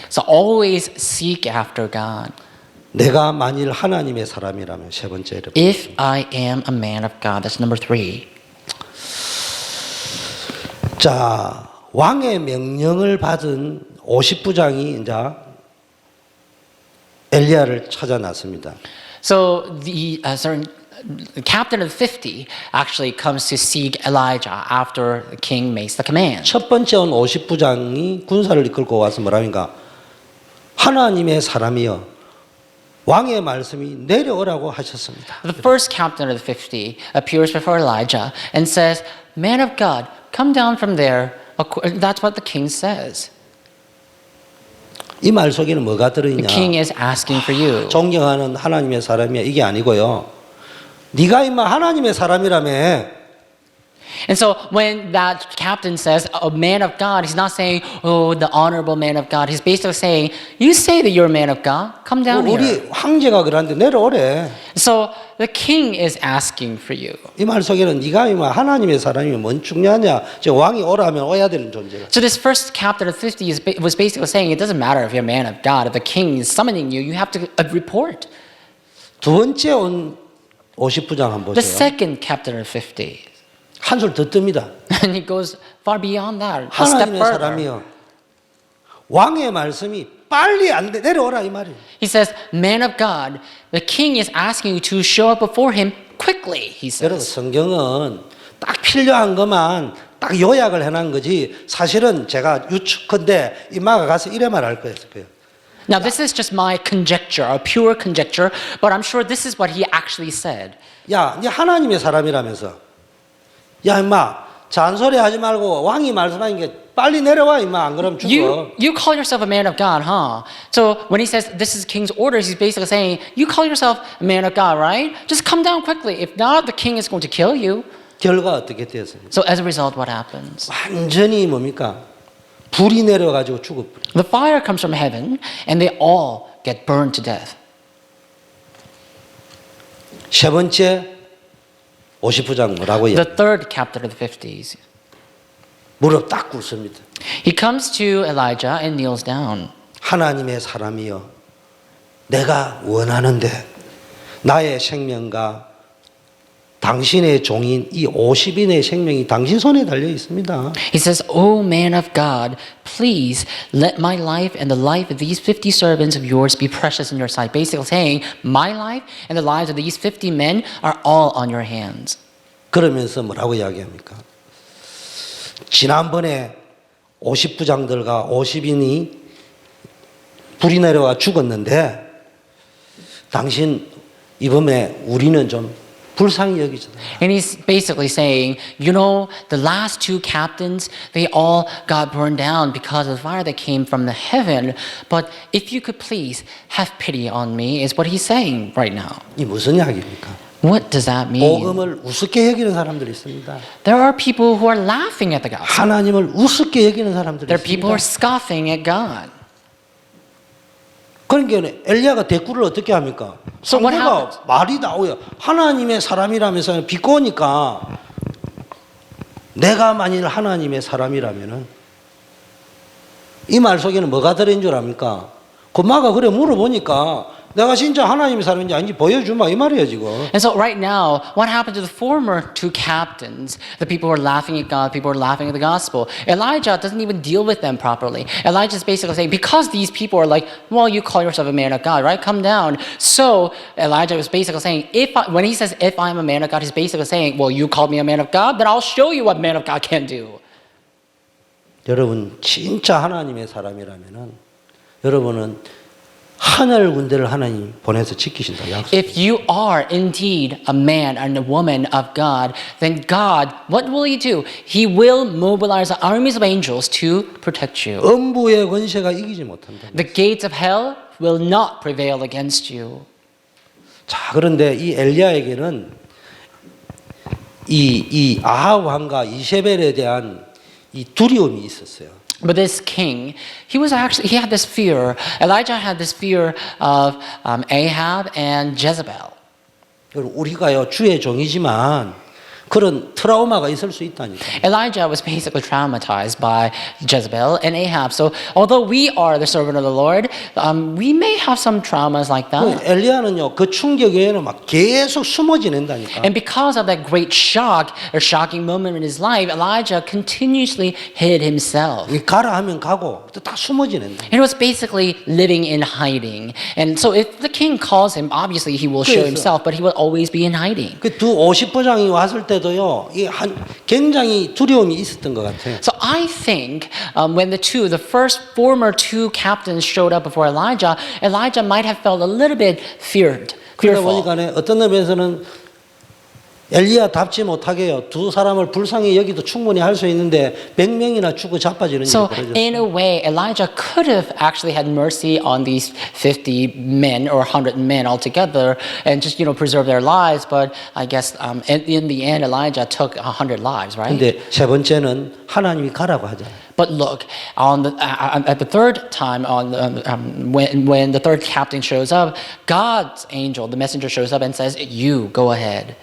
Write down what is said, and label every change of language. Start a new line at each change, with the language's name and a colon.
English: So always seek after God.
Korean: 내가 만일 하나님의 사람이라면 세 번째로.
English: If I am a man of God, that's number 3.
Korean: 자, 왕의 명령을 받은 50부장이 이제 엘리야를 찾아 나섭니다.
English: So the captain of the 50 actually comes to seek Elijah after the king makes the command.
Korean: 첫 번째 온 50부장이 군사를 이끌고 와서 뭐랍니까? 하나님의 사람이여 왕의 말씀이 내려오라고 하셨습니다.
English: The first captain of the 50 appears before Elijah and says, "Man of God, come down from there." That's what the king says.
Korean: 이 말 속에는 뭐가
English: The
Korean: 들어있냐?
English: king is asking for you.
Korean: 존경하는 하나님의 사람이야 이게 아니고요. 네가 임마 하나님의 사람이라며.
English: And so when that captain says, a man of God, he's not saying, oh, the honorable man of God. He's basically saying, you say that you're a man of God. Come down here.
Korean: 우리 황제가 그러는데 내려오래.
English: So the king is asking for you.
Korean: 이 말 속에는 네가 임마 하나님의 사람이면 뭔 중요하냐? 저 왕이 오라면 오야 되는 존재가.
English: So this first captain of 50 was basically saying, it doesn't matter if you're a man of God. If the king is summoning you, you have to report.
Korean: 두 번째 온 50부장 한번
English: The
Korean: 보세요.
English: second captain of 50.
Korean: 한술 더 뜹니다.
English: And he goes far beyond that, a step
Korean: 하나님의 사람이요. 왕의 말씀이 빨리 안 돼, 내려오라 이 말이에요.
English: He says, man of God, the king is asking you to show up before him quickly, he
Korean: 여러분
English: says.
Korean: 성경은 딱 필요한 것만 딱 요약을 해놓은 거지 사실은 제가 유축컨대 이마가 가서 이래 말할 거예요.
English: Now, this is just my conjecture, a pure conjecture, but I'm sure this is what he actually said.
Korean: 야, 네 하나님의 사람이라면서. 야, 임마, 잔소리 하지 말고 왕이 말씀하는 게 빨리 내려와, 임마. 안 그러면 죽어.
English: You call yourself a man of God, huh? So when he says this is king's orders, he's basically saying, you call yourself a man of God, right? Just come down quickly. If not, the king is going to kill you.
Korean: 결과 어떻게 되었습니까?
English: So as a result, what happens?
Korean: 완전히 뭡니까? 불이 내려가지고 죽어버려.
English: The fire comes from heaven, and they all get burned to death.
Korean: 세 번째 50부장 뭐라고
English: The
Korean: 해요?
English: third captain of the 50s.
Korean: 무릎 딱 꿇습니다.
English: He comes to Elijah and kneels down.
Korean: 하나님의 사람이여, 내가 원하는데 나의 생명과 당신의 종인 이 50인의 생명이 당신 손에 달려 있습니다.
English: He says, "O man of God, please let my life and the life of these 50 servants of yours be precious in your sight." Basically saying, my life and the lives of these 50 men are all on your hands.
Korean: 그러면서 뭐라고 이야기합니까? 지난번에 50부장들과 50인이 불이 내려와 죽었는데 당신 이번에 우리는 좀 불쌍히 여기잖아요.
English: And he's basically saying, you know, the last 2 captains, they all got burned down because of the fire that came from the heaven. But if you could please have pity on me, is what he's saying right now.
Korean: 이 무슨 이야기입니까?
English: What does that mean?
Korean: 복음을 우습게 여기는 사람들이 있습니다.
English: There are people who are laughing at the gospel.
Korean: 하나님을 우습게 여기는 사람들이
English: There are people who are scoffing at God.
Korean: 그러니까 엘리야가 대꾸를 어떻게 합니까?
English: So what
Korean: 상대가 말이 나오요. 하나님의 사람이라면서 비꼬니까 내가 만일 하나님의 사람이라면은 이 말 속에는 뭐가 들어있는 줄 압니까? 고마가 그래 물어보니까 내가 진짜 하나님의 사람인지 아닌지 보여주마 이 말이에요 지금.
English: And so right now, what happened to the former 2 captains? The people who are laughing at God, people who are laughing at the gospel. Elijah doesn't even deal with them properly. Elijah is basically saying, because these people are like, well, you call yourself a man of God, right? Come down. So Elijah was basically saying, when he says, if I'm a man of God, he's basically saying, well, you called me a man of God, then I'll show you what man of God can do.
Korean: 여러분 진짜 하나님의 사람이라면은 여러분은 하늘 군대를 하나님 보내서 지키신다 약속.
English: If you are indeed a man and a woman of God, then God, what will He do? He will mobilize armies of angels to protect you.
Korean: 음부의 권세가 이기지 못한다.
English: The gates of hell will not prevail against you.
Korean: 자 그런데 이 엘리야에게는 이 아합 왕과 이세벨에 대한 이 두려움이 있었어요.
English: But this king, he had this fear. Elijah had this fear of Ahab and Jezebel.
Korean: 우리가요 주의 종이지만 그런 트라우마가 있을 수 있다니까.
English: Elijah was basically traumatized by Jezebel and Ahab. So although we are the servant of the Lord, we may have some traumas like that.
Korean: 엘리야는요 그 충격에는 막 계속 숨어 지낸다니까.
English: And because of that great shock or shocking moment in his life, Elijah continuously hid himself.
Korean: 가라 하면 가고 또 다 숨어 지낸다.
English: And he was basically living in hiding. And so if the king calls him, obviously he will show himself, but he will always be in hiding.
Korean: 그 두 50부장이 왔을 때도요 굉장히 두려움이 있었던 것 같아요.
English: So I think when the first former 2 captains showed up before Elijah, Elijah might have felt a little bit
Korean: 그러다
English: fearful.
Korean: 보니까 어떤 의미에서는 엘리야답지 못하게요. 2 사람을 불쌍히 여기도 충분히 할 수 있는데 100명이나 죽고 자빠지는 일이
English: So
Korean: 벌어졌어요.
English: in a way, Elijah could have actually had mercy on these 50 men or 100 men altogether and just preserve their lives. But I guess in the end, Elijah took 100 lives, right?
Korean: 근데 세 번째는 하나님이 가라고 하잖아요.
English: But look, at the third time, when the third captain shows up, God's angel, the messenger, shows up and says, "You go ahead."